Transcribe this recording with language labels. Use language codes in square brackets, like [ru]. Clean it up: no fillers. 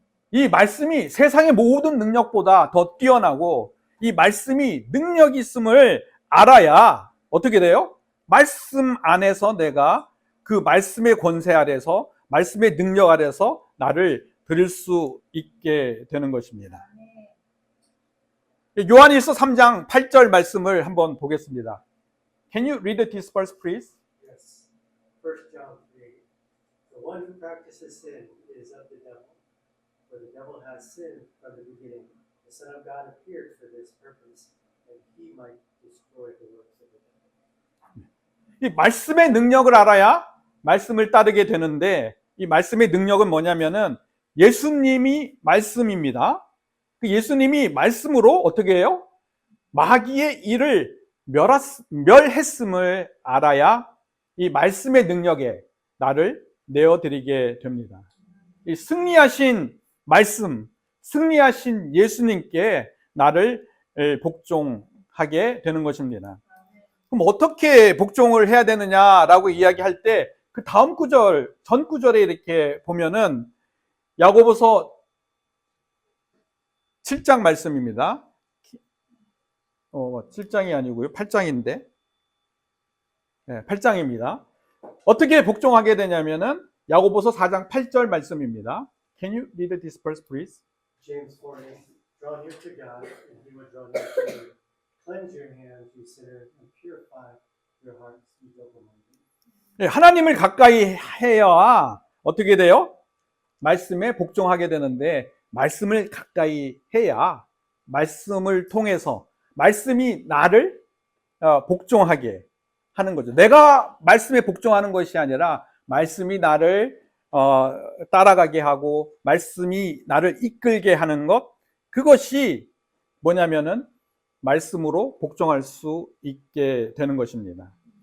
[ko] 이 말씀이 세상의 모든 능력보다 더 뛰어나고 이 말씀이 능력이 있음을 알아야 어떻게 돼요? 말씀 안에서 내가 그 말씀의 권세 아래서 말씀의 능력 아래서 나를 드릴 수 있게 되는 것입니다. 요한일서 3장 8절 말씀을 한번 보겠습니다. [en] Can you read this verse, please? Yes. 1 John 3. The one who practices sin is of the devil, for the devil has sinned from the beginning. The Son of God appeared for this purpose, that he might destroy the works of the devil. [ko] 이 말씀의 능력을 알아야 말씀을 따르게 되는데, 이 말씀의 능력은 뭐냐면은 예수님이 말씀입니다. 그 예수님이 말씀으로 어떻게 해요? 마귀의 일을 멸했음을 알아야 이 말씀의 능력에 나를 내어드리게 됩니다. 이 승리하신 말씀, 승리하신 예수님께 나를 복종하게 되는 것입니다. 그럼 어떻게 복종을 해야 되느냐라고 이야기할 때 그 다음 구절, 전 구절에 이렇게 보면은 야고보서 7장 말씀입니다. 7장이 아니고요. 8장인데. 네, 8장입니다. 어떻게 복종하게 되냐면은 야고보서 4장 8절 말씀입니다. [en] Can you read this verse, please? James 4:8. Draw near to God, and he will draw near to you. Cleanse your hands, you sinners, and purify your hearts, you double-minded. [ko] 네, 하나님을 가까이 해야 어떻게 돼요? 말씀에 복종하게 되는데 말씀을 가까이 해야 말씀을 통해서 말씀이 나를 복종하게 하는 거죠. 내가 말씀에 복종하는 것이 아니라 말씀이 나를 따라가게 하고 말씀이 나를 이끌게 하는 것, 그것이 뭐냐면은 말씀으로 복종할 수 있게 되는 것입니다.